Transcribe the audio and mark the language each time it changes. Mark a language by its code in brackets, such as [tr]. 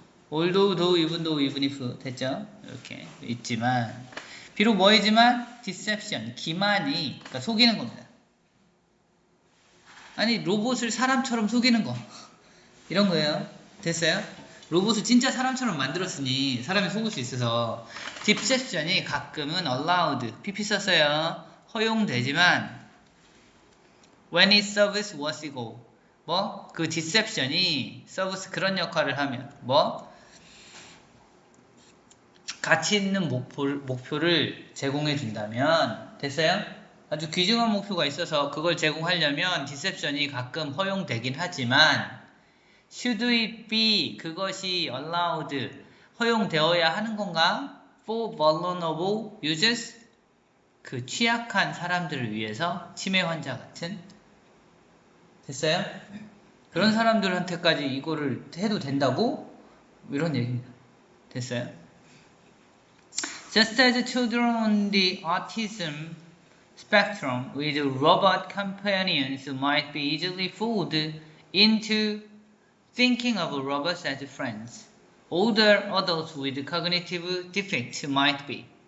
[en] although, though, even though, even if [ko] 됐죠? 이렇게 있지만 비록 뭐이지만 deception, 기만이 그러니까 속이는 겁니다. 아니 로봇을 사람처럼 속이는 거 이런 거예요. 됐어요? 로봇을 진짜 사람처럼 만들었으니 사람이 속을 수 있어서 deception이 가끔은 allowed, pp 썼어요. 허용되지만 [en] when it serves worthy goal [ko] 뭐? 그 deception이 serves 그런 역할을 하면 뭐? 가치 있는 목표를 제공해 준다면 됐어요? 아주 귀중한 목표가 있어서 그걸 제공하려면 디셉션이 가끔 허용되긴 하지만 [en] should it be [ko] 그것이 allowed 허용되어야 하는 건가? [en] for vulnerable users [ko] 그 취약한 사람들을 위해서 치매 환자 같은 됐어요? 그런 사람들한테까지 이거를 해도 된다고? 이런 얘기입니다. 됐어요? [en] Just as children on the autism spectrum with robot companions might be easily fooled into thinking of robots as friends, older adults with cognitive defects might be.